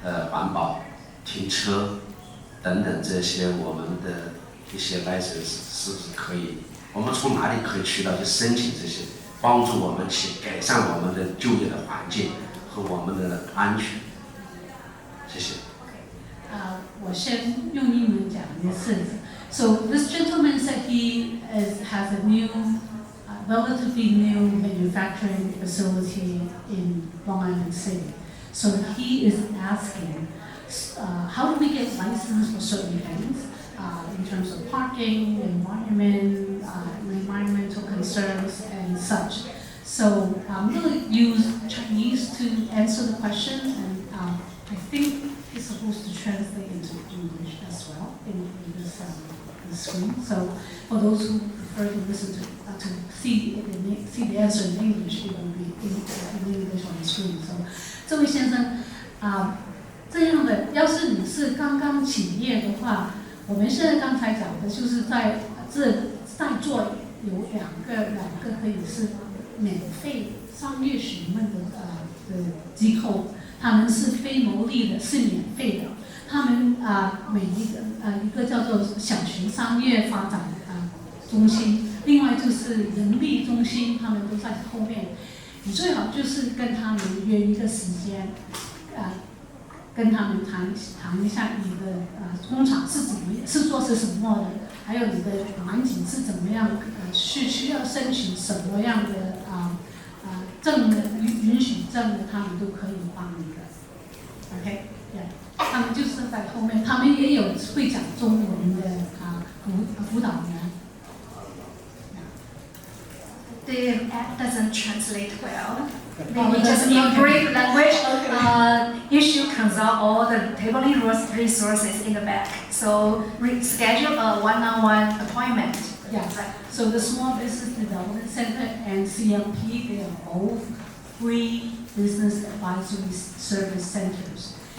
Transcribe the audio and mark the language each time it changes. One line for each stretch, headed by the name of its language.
Chinese: 环保、停车等等这些我们的一些 license 是不是可以，我们从哪里可以渠道去申请这些，帮助我们去改善我们的就业的环境和我们的安全。谢谢。我先用英文讲一次。
English: So this gentleman said he has a new, relatively new manufacturing facility in Long Island City. So he is asking, how do we get licensed for certain things in terms of parking, environment, environmental concerns, and such. So I'm going to use Chinese to answer the question, and I think it's supposed to translate into English as well in this screen. So for those who prefer to listen to see the answer in English, it will be in English on the screen.
Chinese: So 这位先生这样的，要是你是刚刚起业的话，我们现在刚才讲的就是在座有两个可以是免费商业询问的机构，他们是非牟利的，是免费的。他们每一个叫做小型商业发展中心，另外就是人力中心，他们都在后面。你最好就是跟他们约一个时间，跟他们谈一下你的工厂是做些什么的，还有你的环境是怎么样，需要申请什么样的证的允许证的，他们都可以帮你的。 OK， 他们就是在后面，他们也有会讲中文的辅导员。
English: The app doesn't translate well. Maybe just in brief language, you should consult all the tabling resources in the back. So schedule a one-on-one appointment. Yes. So the Small Business Development Center and CMP, they are both free business advisory service centers.